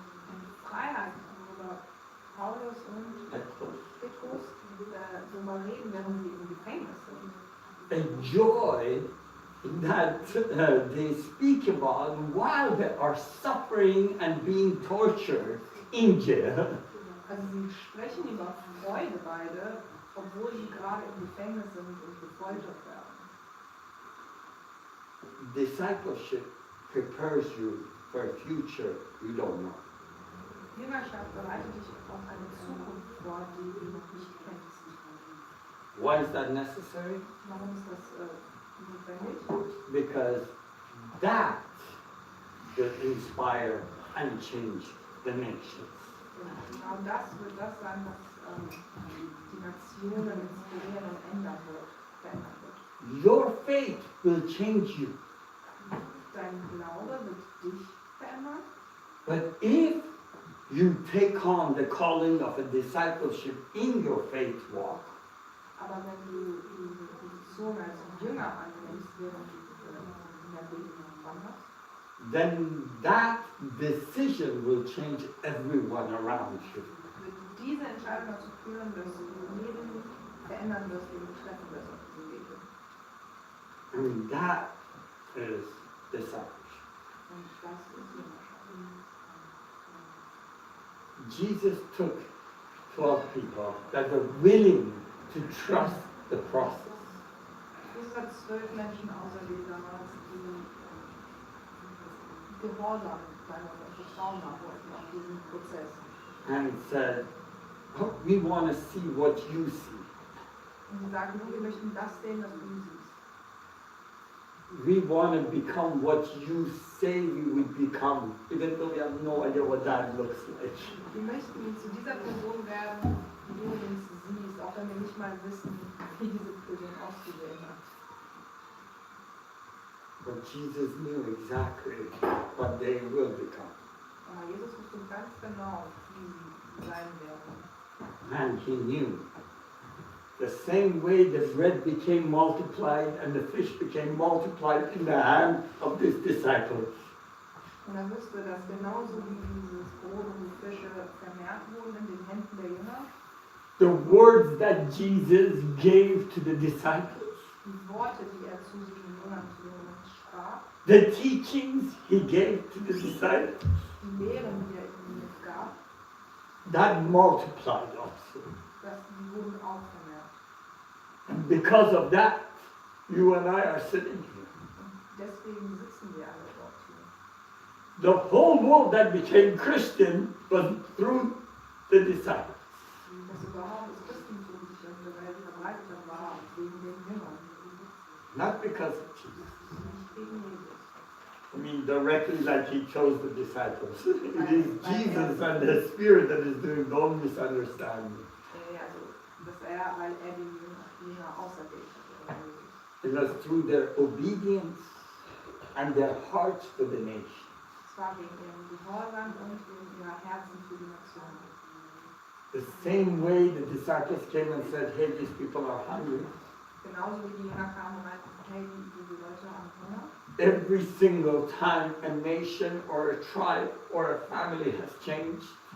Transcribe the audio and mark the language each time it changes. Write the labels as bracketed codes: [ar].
[de] Und Freiheit, worüber Paulus und Petrus darüber reden, während sie im Gefängnis sind. [en] A joy that they speak about while they are suffering and being tortured in jail. [de] Also sie sprechen über Freude beide, obwohl sie gerade im Gefängnis sind und gefoltert werden. [en] Discipleship prepares you for a future you don't know. [de] Jüngerschaft bereitet dich auf eine Zukunft vor, die du noch nicht kennst. [en] Why is that necessary? [de] Warum ist das notwendig? [en] Because that will inspire and change the nations. [de] Genau das wird das sein, was die Nationen inspirieren und verändern wird. [en] Your faith will change you. [de] Dein Glaube wird dich verändern. [en] But if you take on the calling of a discipleship in your faith walk, [de] Aber wenn du diese Position als Jünger annimmst, während du in der Leben wanderst, [en] then that decision will change everyone around you. [de] wird diese Entscheidung dazu führen, dass du jeden verändern wirst, den du treffen wirst auf diesem Weg. [en] And that is discipleship. [de] Und das ist Jüngerschaft. [en] Jesus took 12 people that were willing to trust the process. [de] Jesus hat 12 Menschen auserwählt damals, die gehorsam sein wollten und Vertrauen haben wollten auf diesen Prozess. [en] And said, oh, we want to see what you see. [de] Und sie sagen, nun, wir möchten das sehen, was du siehst. [en] We want to become what you say we would become, even though we have no idea what that looks like. [de] Wir möchten zu dieser Person werden, die du uns siehst, auch wenn wir nicht mal wissen, wie diese Person ausgesehen hat. [en] But Jesus knew exactly what they will become. [de] Aber Jesus wusste ganz genau, wie sie sein werden. [en] And he knew the same way the bread became multiplied and the fish became multiplied in the hand of these disciples. [de] Und er wusste, dass genauso wie dieses Brot und die Fische vermehrt wurden in den Händen der Jünger, [en] The words that Jesus gave to the disciples, [de] die Worte, die er zu den Jüngern sprach, [en] the teachings he gave to the disciples, [de] die Lehren, die er ihnen gab, [en] that multiplied also. [de] die wurden auch vermehrt. [en] And because of that, you and I are sitting here. [de] Und deswegen sitzen wir alle dort hier. [en] The whole world that became Christian was through the disciples? [de] dass überhaupt das Christentum sich in der Welt verbreitet war, wegen den Jüngern, [en] Not because of Jesus. [de] nicht wegen Jesus. [en] I mean, directly like he chose the disciples. It is Jesus and the Spirit that is doing, don't misunderstand me. [de] Also, weil er die Jünger auserwählt hat. [en] It was through their obedience and their hearts to the nation. [de] Es war wegen ihrem Gehorsam und wegen ihrer Herzen für die Nation. [en] The same way the disciples came and said, hey, these people are hungry. [de] Genauso wie die Jünger kamen und meinten, hey, diese Leute haben Hunger. [en] Every single time a nation or a tribe or a family has changed,